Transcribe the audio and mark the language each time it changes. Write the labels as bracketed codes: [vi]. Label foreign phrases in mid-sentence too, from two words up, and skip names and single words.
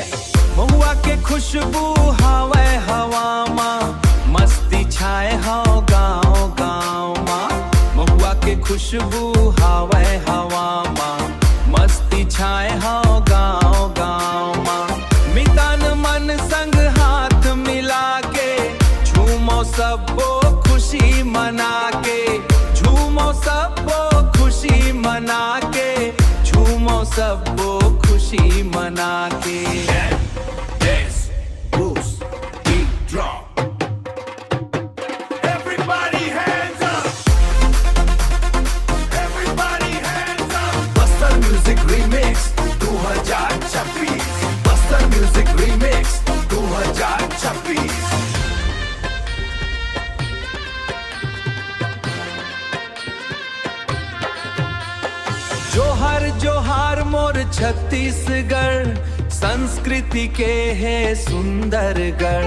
[hne] महुआ के खुशबू हवे हवा माँ, मस्ती छाए हाँ गाँव गाँव माँ। महुआ के खुशबू हवे हवा माँ, मस्ती छाए हाँ गाँव गाँव माँ। मितान मन संग हाथ मिला के, झूमो सबो खुशी मना के। झूमो सबो खुशी मना के, झूमो सबो खुशी मना के। [en] Dance, boost, beat, drop. Everybody hands up. Everybody hands up. Buster Music Remix 2026. Buster Music Remix 2026. [hne] जोहर जोहार मोर छत्तीसगढ़, संस्कृति के है सुंदर गढ़।